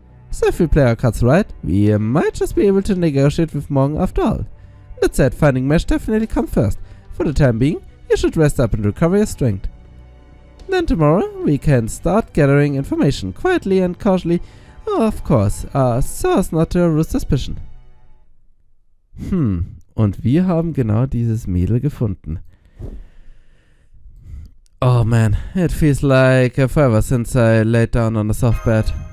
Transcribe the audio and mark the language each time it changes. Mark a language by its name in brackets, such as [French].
[English] So if we play our cards right, we might just be able to negotiate with Morgan after all. That said, finding mesh definitely comes first. For the time being, you should rest up and recover your strength. Then tomorrow, we can start gathering information quietly and cautiously, of course, so as not to arouse suspicion. [German] Und wir haben genau dieses Mädel gefunden. [English] Oh man, it feels like forever since I laid down on a soft bed.